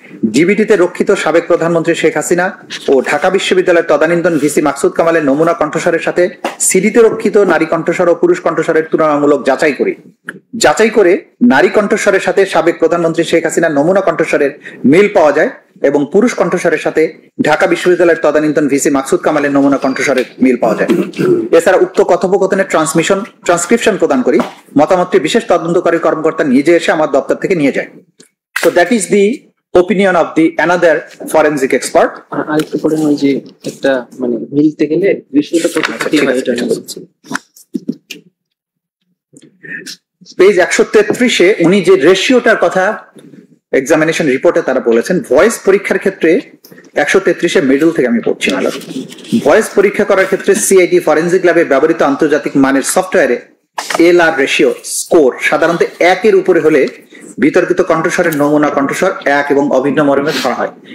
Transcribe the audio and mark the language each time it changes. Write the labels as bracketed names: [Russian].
[Bangla] ডিবিটিতে রক্ষিত সাবেক প্রধানমন্ত্রী শেখ হাসিনা ও ঢাকা বিশ্ববিদ্যালয়ের তদানীন্তন ভিসি মাকসুদ কামালের নমুনা কণ্ঠস্বরের সাথে সিডিতে রক্ষিত নারী কণ্ঠস্বর ও পুরুষ কণ্ঠস্বরের তুলনামূলক যাচাই করে নারী কণ্ঠস্বরের সাথে সাবেক প্রধানমন্ত্রী শেখ হাসিনার নমুনা কণ্ঠস্বরের মিল পাওয়া যায় এবং পুরুষ কণ্ঠস্বরের সাথে ঢাকা বিশ্ববিদ্যালয়ের তদানীন্তন ভিসি মাকসুদ কামালের নমুনা কণ্ঠস্বরের মিল পাওয়া যায়। এছাড়া উক্ত কথোপকথনের ট্রান্সক্রিপশন প্রদান করি, মতামতটি বিশেষ তদন্তকারী কর্মকর্তা নিজে এসে আমার দপ্তর থেকে নিয়ে যায়। [English] So that is the opinion of the another forensic expert. [Bangla] আরেকটু পরে ওই যে একটা মানে মিলতে গেলে বিষয়টা তো ঠিক হয় এটা বলছি। পেজ 133-এ উনি যে রেশিওটার কথা এক্সামিনেশন রিপোর্টে তারা বলেছেন, ভয়েস পরীক্ষার ক্ষেত্রে 133-এ মিডল থেকে আমি পড়ছি না, ভয়েস পরীক্ষা করার ক্ষেত্রে সিআইডি ফরেনজিক ল্যাবে ব্যবহৃত আন্তর্জাতিক মানের সফটওয়্যারে এলআর রেশিও স্কোর সাধারণত 1-এর উপরে হলে বিতর্কিত কণ্ঠস্বরের নমুনা কণ্ঠস্বর 1 এবং অভিন্ন মর্মে ধরা হয়।